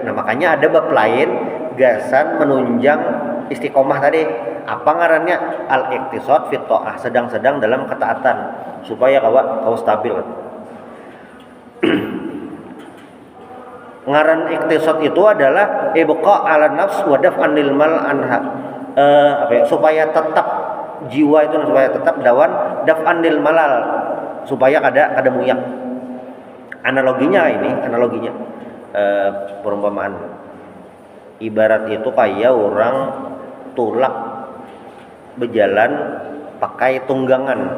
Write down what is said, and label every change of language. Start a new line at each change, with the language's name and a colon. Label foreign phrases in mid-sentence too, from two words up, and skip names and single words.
Banjar: Nah makanya ada bab lain gasan menunjang istiqomah tadi. Apa ngarannya?
Arabic: Al-iqtisad fi ta'ah,
Indonesian: sedang-sedang dalam ketaatan supaya kau stabil.
Banjar: Ngaran iqtisad itu adalah
Arabic: ibqa 'ala nafs wa daf'anil mal anha.
Banjar: Supaya tetap jiwa itu supaya tetap dawan
Arabic: daf'anil malal,
Banjar: supaya kada muyak. Analoginya perumpamaan ibarat itu kayak orang tulak berjalan pakai tunggangan.